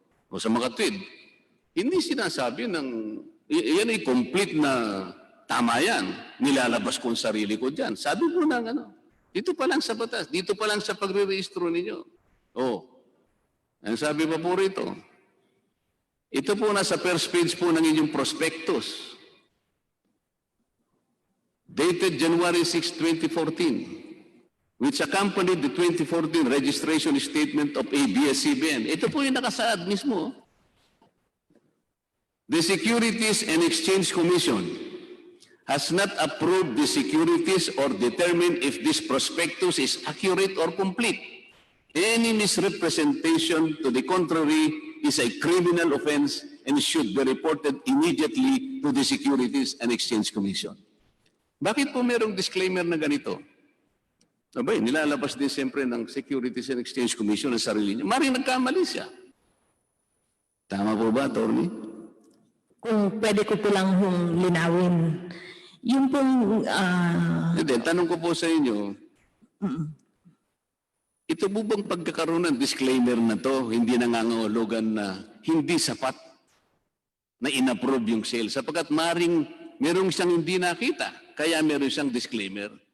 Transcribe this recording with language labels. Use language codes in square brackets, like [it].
[tl] O sa mga tweet, hindi sinasabi ng, yan ay complete na tama yan, nilalabas kong sarili ko dyan. Sabi po ng dito pa lang sa batas, dito pa lang sa pagre-rehistro ninyo. Ang sabi pa po rito, ito po nasa first page po ng inyong prospectus. [en] Dated January 6, 2014, which accompanied the 2014 registration statement of ABS-CBN. [tl] Ito po yung nakasaad mismo. [en] The Securities and Exchange Commission has not approved the securities or determined if this prospectus is accurate or complete. Any misrepresentation to the contrary is a criminal offense and should be reported immediately to the Securities and Exchange Commission. [tl] Bakit po merong disclaimer na ganito? Abay, nilalabas din siyempre ng Securities and Exchange Commission ang sarili niya. Maring nagkamali siya. Tama po ba, attorney? Kung pwede ko po lang linawin. Yung pong... Hindi, tanong ko po sa inyo, ito po bang pagkakaroon ng disclaimer na to, hindi nangangahulugan na hindi sapat na inapprove yung sale sapagkat maring merong siyang hindi nakita, kaya meron siyang disclaimer.